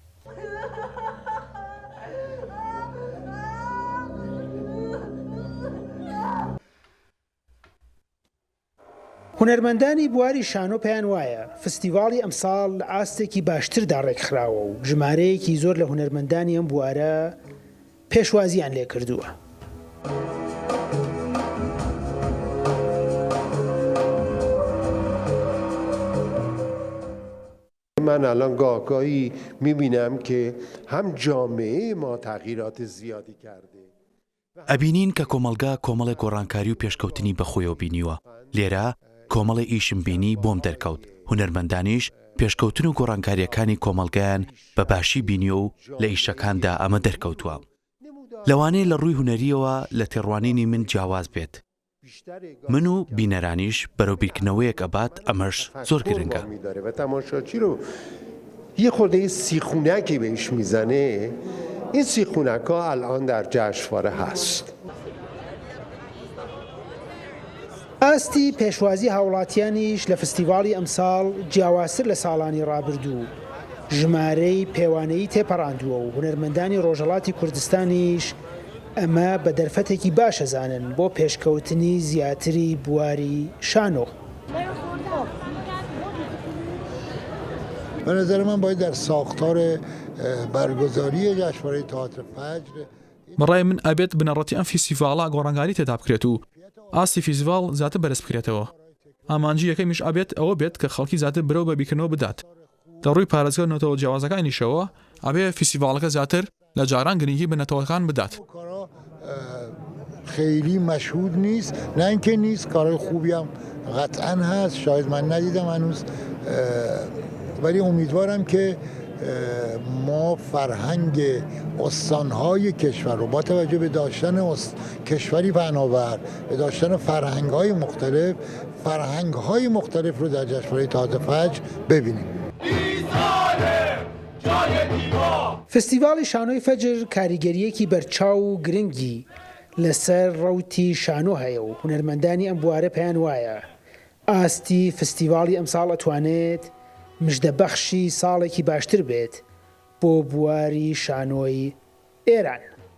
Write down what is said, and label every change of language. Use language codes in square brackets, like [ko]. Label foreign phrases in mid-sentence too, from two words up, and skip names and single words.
[ckb] هونەرمەندانی بواری شانۆ پێیان وایە فستیڤاڵی ئەمساڵ لە ئاستێکی باشتردا ڕێکخراوە و ژمارەیەکی زۆر لە هونەرمەندانی ئەم بوارە پێشوازیان لێ کردووە. [fa] من الان گاهی میبینم که هم جامعه ما تغییرات زیادی کرده. [ckb] ئەبینین کە کۆمەلگا کۆمەڵی گۆڕانکاری و پێشکەوتنی بەخۆیەوە بینیوە. لێرە کۆمەڵی ئیشم بینی بۆم دەرکەوت. هونەرمەندانیش پێشکەوتن و گۆڕانکاریەکانی کۆمەلگایان بە باشی بینیوە و لە ئیشەکاندا ئەمە دەرکەوتووە. لەوانەیە لە ڕووی هونەریەوە لە تێڕوانینی من جیاواز بێت. من و بینەرانیش بەرەو بیرکردنەوەیەک ئەبات، ئەمەش زۆر گرنگە. [fa] و تماشاچی رو یه خورده سیخونکی بهش میزنه. این سیخونک ها الان در جشنواره هست. [ckb] ئاستی پێشوازی هاوڵاتیانیش لە فستیڤاڵی ئەمساڵ جیاوازتر لە ساڵانی ڕابردوو ژمارەی پێوانەیی تێپەڕاندووە و هونەرمەندانی ڕۆژهەڵاتی کوردستانیش ئەمە بە دەرفەتێکی باشەزانن بۆ پێشکەوتنی زیاتری بواری شانۆ. [fa] به نظر من باید در ساختار برگزاری جشنواره تئاتر فجر [ckb] بەڕای من ئەبێت بنەڕەتی ئەم فیستیڤاڵە گۆڕانکاری تێدا بکرێت و ئاستی فیستیڤاڵ زیاتر بەرز بکرێتەوە. ئامانجی یەکەمیش ئەبێت ئەوە بێت کە خەڵکی زیاتر برەو بە بیرکردنەوە بدات. دەڕووی پارێزگەرنەوە جیاوازەکانیشەوە ئەبێ فیستیڤاڵەکە زیاتر لە جاران گرنگی بە نەتەوەکان بدات. [fa] خیلی مشهود نیست، نه اینکه نیست، کارهای خوبی هم قطعا هست، شاید من ندیدم هنوز، ولی امیدوارم که ما فرهنگ استانهای کشور رو با توجه به داشتن کشوری پهناور، به داشتن فرهنگ‌های مختلف رو در جشنواره تئاتر فجر ببینیم. [ckb] فستیڤاڵی شانۆی فەجر کاریگەریەکی بەرچاو و گرنگی لەسەر ڕەوتی شانۆ هەیە و هونەرمەندانی ئەم بوارە پێیان وایە ئاستی فستیڤاڵی ئەمساڵ ئەتوانێت مژدەبەخشی ساڵێکی باشتر بێت بۆ بواری شانۆی ئێران.